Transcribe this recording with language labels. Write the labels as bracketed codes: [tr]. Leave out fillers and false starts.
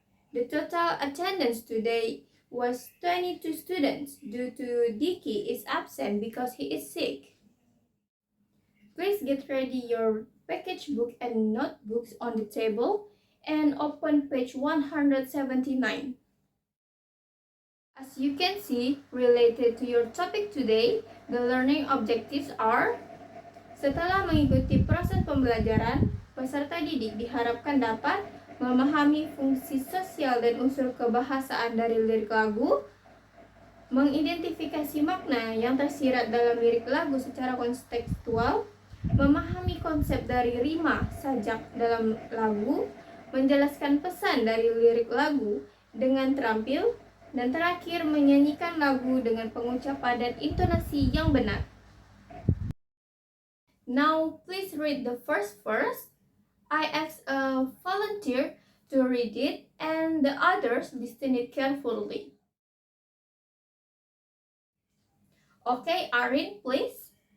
[en] The total attendance today was 22 students due to Dicky is absent because he is sick. Please get ready your package book and notebooks on the table and open page 179. As you can see, related to your topic today, the learning objectives are: [id] setelah mengikuti proses pembelajaran, peserta didik diharapkan dapat memahami fungsi sosial dan unsur kebahasaan dari lirik lagu, mengidentifikasi makna yang tersirat dalam lirik lagu secara kontekstual, memahami konsep dari rima sajak dalam lagu, menjelaskan pesan dari lirik lagu dengan terampil, dan terakhir menyanyikan lagu dengan pengucapan dan intonasi yang benar. [en] Now, please read the first verse. I ask a volunteer to read it and the others listen it carefully. Okay, Arin, please.